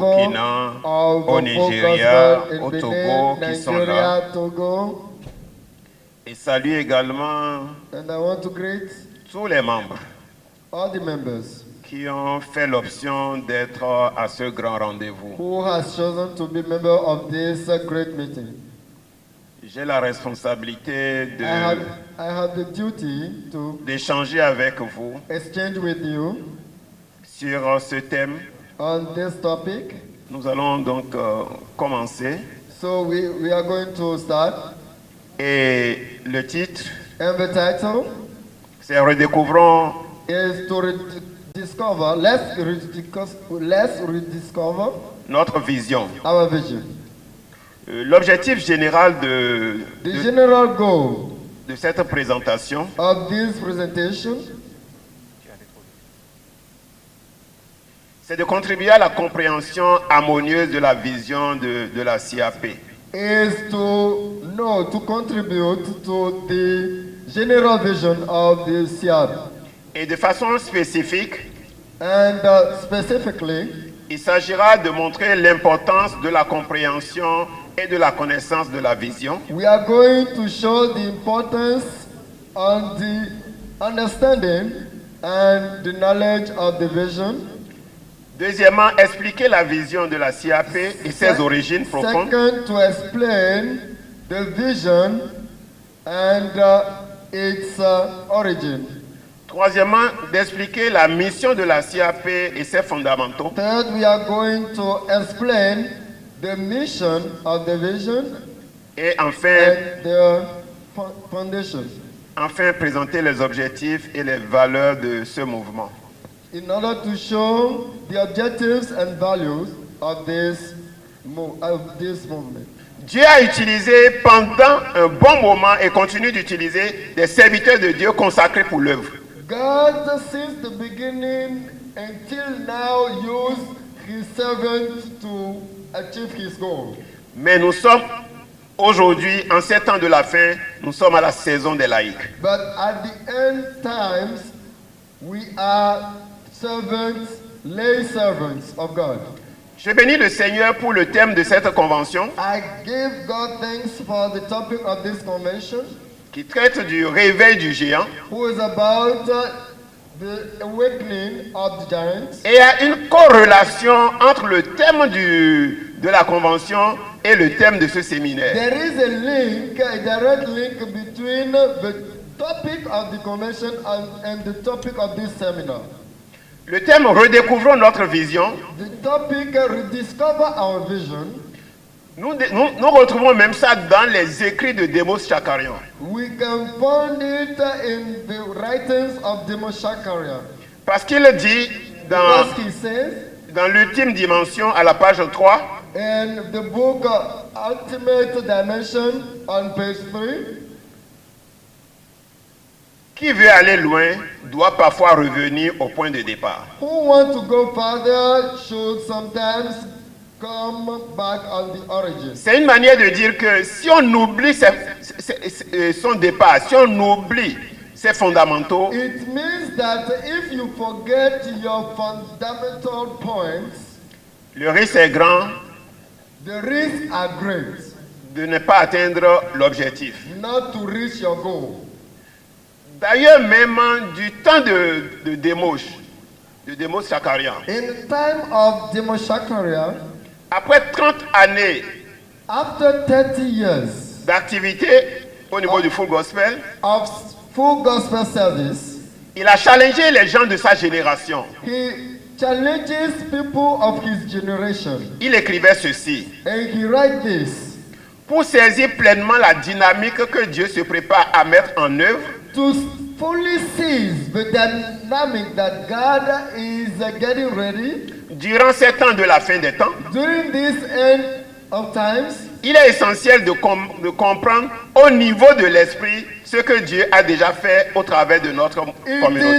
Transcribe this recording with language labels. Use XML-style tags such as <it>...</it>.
<fr>Burkina,</fr> <en>of</en> <fr>au</fr> <en>the full Nigeria, gospel in</en> <fr>au Togo Benin, qui sont là. Nigeria, Togo, Et saluer également</fr> <en>and I want to greet</en> <fr>tous les membres</fr> <en>all the members</en> <fr>qui ont fait l'option d'être à ce grand rendez-vous.</fr> <en>who has chosen to be member of this great meeting.</en> <fr>J'ai la responsabilité</fr> <en>I have the duty to</en> <fr>d'échanger avec vous</fr> <en>exchange with you</en> <fr>sur ce thème.</fr> <en>on this topic.</en> <fr>Nous allons donc commencer.</fr> <en>So we are going to start.</en> <fr>Et le titre,</fr> <en>And the title</en> <fr>c'est Redécouvrons</fr> <en>is to rediscover, let's rediscover</en> <fr>notre vision.</fr> <en>our vision.</en> <fr>L'objectif général</fr> <en>The general goal</en> <fr>de cette présentation,</fr> <en>of this presentation</en> <fr>c'est de contribuer à la compréhension harmonieuse de la vision de la CAP.</fr> <en>is to contribute to the general vision of the SIAP.</en> <fr>Et de façon spécifique,</fr> <en>And specifically,</en> <fr>il s'agira de montrer l'importance de la compréhension et de la connaissance de la vision,</fr> <en>we are going to show the importance on the understanding and the knowledge of the vision.</en> <fr>Deuxièmement, expliquer la vision de la CAP et ses origines profondes.</fr> <en>Second, to explain the vision and its origin.</en> <fr>Troisièmement, d'expliquer la mission de la CAP et ses fondamentaux.</fr> <en>Third, we are going to explain the mission of the vision</en> <fr>Et enfin,</fr> <en>and the foundation.</en> <fr>enfin, présenter les objectifs et les valeurs de ce mouvement.</fr> <en>in order to show the objectives and values of this movement.</en> <fr>Dieu a utilisé pendant un bon moment et continue d'utiliser des serviteurs de Dieu consacrés pour l'œuvre.</fr> <en>God, since the beginning until now, used his servants to achieve his goal.</en> <fr>Mais nous sommes aujourd'hui, en ces temps de la fin, nous sommes à la saison des laïcs.</fr> <en>But at the end times, we are servants, lay servants of God.</en> <fr>Je bénis le Seigneur pour le thème de cette convention.</fr> <en>I give God thanks for the topic of this convention,</en> <fr>qui traite du réveil du géant.</fr> <en>Who is about the awakening of the giants.</en> <fr>Et il y a une corrélation entre le thème de la convention et le thème de ce séminaire.</fr> <en>There is a link, a direct link between the topic of the convention and the topic of this seminar.</en> <fr>Le thème redécouvrons notre vision.</fr> <en>The topic rediscover our vision.</en> <fr>Nous retrouvons même ça dans les écrits de Demos Shakarian.</fr> <en>We can find it in the writings of Demos Shakarian.</en> <fr>Parce qu'il dit dans l'ultime dimension à la page 3.</fr> <en>In the book Ultimate Dimension on page 3.</en> <fr>Qui veut aller loin doit parfois revenir au point de départ.</fr> <en>Who want to go further should sometimes come back on the origin.</en> <fr>C'est une manière de dire que si on oublie son départ, si on oublie ses fondamentaux,</fr> <en>it means that if you forget your fundamental points,</en> <fr>le risque est grand.</fr> <en>The risks are great.</en> <fr>De ne pas atteindre l'objectif.</fr> <en>Not to reach your goal.</en> <fr>D'ailleurs, même du temps de Demos Shakarian.</fr> <en>In time of Demos Shakarian,</en> <fr>après 30 années</fr> <en>after 30 years</en> <fr>d'activité au niveau du Full Gospel,</fr> <en>of Full Gospel service,</en> <fr>il a challengé les gens de sa génération.</fr> <en>He challenges people of his generation.</en> <fr>Il écrivait ceci.</fr> <en>And he writes this.</en> <fr>Pour saisir pleinement la dynamique que Dieu se prépare à mettre en œuvre,</fr> <en>to fully seize the dynamic that God is getting ready</en> <fr>durant ces temps de la fin des temps,</fr> <en>during this end of times,</en> <fr>il est essentiel de comprendre au niveau de l'esprit ce que Dieu a déjà fait au travers de notre communauté.</fr>